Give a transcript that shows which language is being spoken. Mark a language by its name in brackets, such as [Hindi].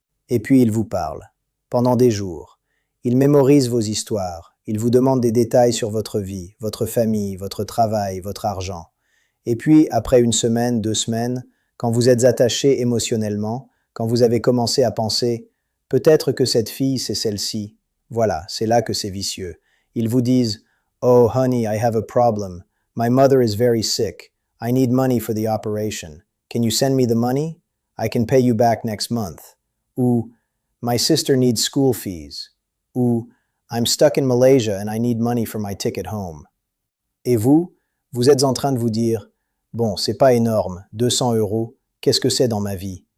[French] Et puis ils vous parlent, pendant des jours. Ils mémorisent vos histoires, ils vous demandent des détails sur votre vie, votre famille, votre travail, votre argent. Et puis, après 1 semaine, 2 semaines, quand vous êtes attaché émotionnellement, quand vous avez commencé à penser « peut-être que cette fille, c'est celle-ci », voilà, c'est là que c'est vicieux. Ils vous disent [English] « Oh, honey, I have a problem. My mother is very sick. I need money for the operation. Can you send me the money? I can pay you back next month. » [French] Ou [English] « My sister needs school fees. » [French] Ou [English] « I'm stuck in Malaysia and I need money for my ticket home. » [French] Et vous êtes en train de vous dire « Bon, c'est pas énorme, 200 €, qu'est-ce que c'est dans ma vie?